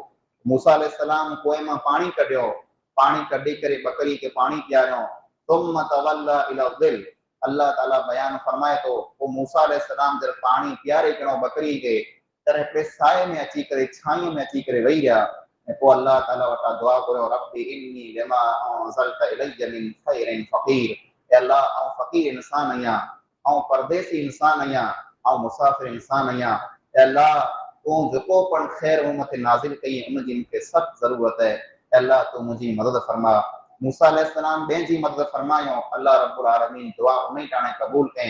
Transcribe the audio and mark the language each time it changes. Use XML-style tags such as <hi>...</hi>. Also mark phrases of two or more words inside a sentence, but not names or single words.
<sd>मूसा अलैहिस्सलाम कुएं मां पाणी कढियो, पाणी कढी करे बकरी खे पाणी पियारियो।</sd> <ar>ثم تولى إلى الظل,</ar> <sd>अल्लाह ताला बयान फरमाए थो, पोइ मूसा अलैहिस्सलाम जब पाणी पियारे पियो बकरी खे, तर हिकिड़े साए में अची करे, छांव में अची करे वेही रहिया, ऐं पोइ अल्लाह ताला वटां दुआ कयो,</sd> <ar>رب إني لما أنزلت إلي من خير فقير,</ar> <sd>अल्लाह आउं फ़क़ीर इंसान आहियां, आउं परदेसी इंसान आहियां, आउं मुसाफ़िर इंसान आहियां, अल्लाह तूं जेको पण ख़ैर मूं मथे नाज़िल कई उनजी मूंखे सख़्त ज़रूरत आहे, अल्लाह तूं मुंहिंजी मदद फरमा। मूसा अलैहिस्सलाम ॿिए जी मदद फरमायो, अल्लाह</sd> <ar>رب العالمين</ar> <sd>दुआ उन टाणे क़बूल कयईं।</sd>